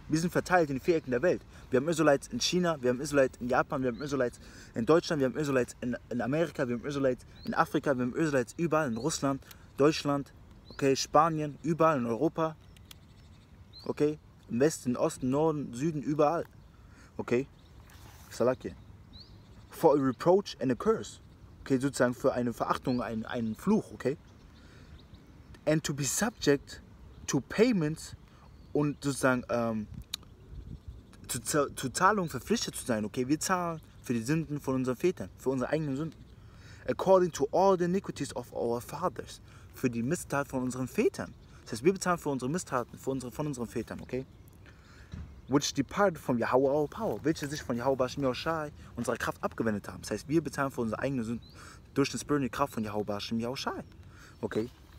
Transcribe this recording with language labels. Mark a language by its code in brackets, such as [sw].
[de] Wir sind verteilt in die 4 Ecken der Welt. Wir haben Israelites in China, wir haben Israelites in Japan, wir haben Israelites in Deutschland, wir haben Israelites in Amerika, wir haben Israelites in Afrika, wir haben Israelites überall, in Russland, Deutschland, okay, Spanien, überall in Europa. Okay, im Westen, Osten, Norden, Süden, überall. Okay, Salake. [en] For a reproach and a curse. [de] Okay, sozusagen für eine Verachtung, einen Fluch, okay. [en] And to be subject to payments [de] und sozusagen zu Zahlungen verpflichtet zu sein, okay. Wir zahlen für die Sünden von unseren Vätern, für unsere eigenen Sünden. [en] According to all the iniquities of our fathers. [de] Für die Mistat von unseren Vätern. Das heißt, wir bezahlen für unsere Misstaten, von unseren Vätern, okay? [en] Which departed from Yahawah our power, [de] welche sich von YAHAWASHI, unserer Kraft abgewendet haben. Das heißt, wir bezahlen für unsere eigene Sünden durch den Spirit die Kraft von YAHAWASHI, okay?